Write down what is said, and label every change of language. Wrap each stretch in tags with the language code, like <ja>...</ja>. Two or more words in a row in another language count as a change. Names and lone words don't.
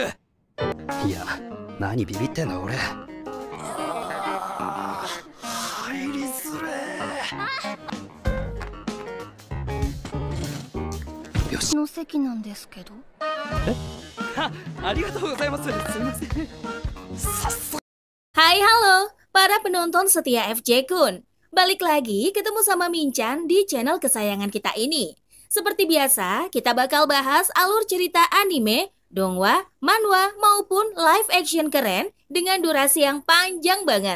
<ja>いや、何ビビってんの俺。入りづれー。よしの席なんですけど。ありがとうございます。すみません。さっそ</ja> <id>Hai halo, para penonton setia FJ Kun. Balik lagi ketemu sama Minchan di channel kesayangan kita ini. Seperti biasa, kita bakal bahas alur cerita anime, donghua, manhwa, maupun live action keren dengan durasi yang panjang banget.</id>